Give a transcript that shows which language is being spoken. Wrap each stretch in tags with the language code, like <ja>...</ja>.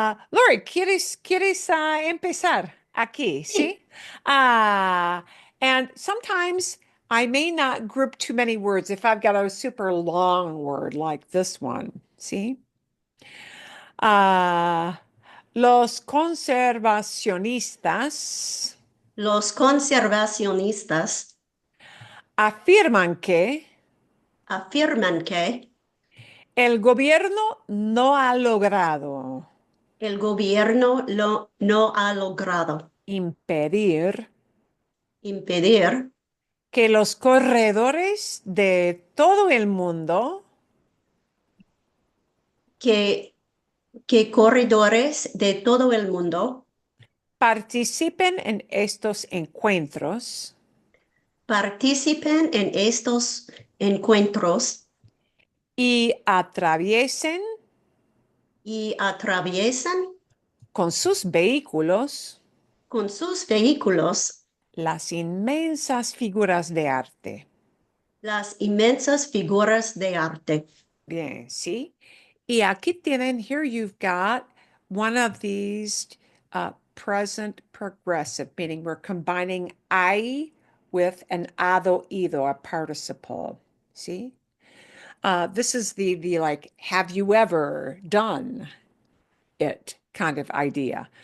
<es>Lori, ¿quieres empezar aquí? Sí. ¿Sí?</es> <en>Ah, and sometimes I may not group too many words if I've got a super long word like this one.</en> <es>¿Sí? Ah, los conservacionistas Los conservacionistas afirman que afirman que el gobierno no ha logrado el gobierno no ha logrado impedir impedir que los corredores de todo el mundo que, que corredores de todo el mundo participen en estos encuentros participen en estos encuentros y atraviesen y atraviesan con sus vehículos con sus vehículos las inmensas figuras de arte. las inmensas figuras de arte. Bien, ¿sí? Y aquí tienen,</es> <en>here you've got one of these present progressive, meaning we're combining I with an hado ido, a participle. See? This is the like, have you ever done it kind of idea.</en>